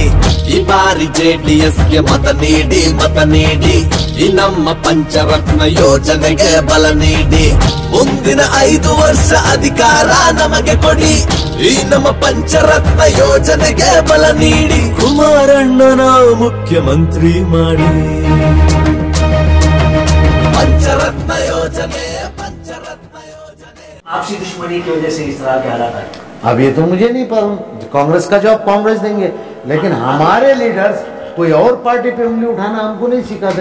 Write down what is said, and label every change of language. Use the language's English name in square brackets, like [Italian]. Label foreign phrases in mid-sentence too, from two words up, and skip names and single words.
[Kannada] ಈ ಬಾರಿ ಜೆಡಿಎಸ್ಗೆ ಮತ ನೀಡಿ ಈ ನಮ್ಮ ಪಂಚರತ್ನ ಯೋಜನೆಗೆ ಬಲ ನೀಡಿ. ಮುಂದಿನ 5 ವರ್ಷ ಅಧಿಕಾರ ನಮಗೆ ಕೊಡಿ, ಈ ನಮ್ಮ ಪಂಚರತ್ನ ಯೋಜನೆಗೆ ಬಲ ನೀಡಿ. ಕುಮಾರಣ್ಣನ ಮುಖ್ಯಮಂತ್ರಿ ಮಾಡಿ. [Hindi] पंचरत्न योजना, पंचरत्न योजना। आपसी दुश्मनी की वजह से इस तरह के हालात आए। अब ये तो मुझे नहीं पता, कांग्रेस का जवाब कांग्रेस देंगे, लेकिन हमारे लीडर्स कोई और पार्टी पे उंगली उठाना हमको नहीं सिखाते।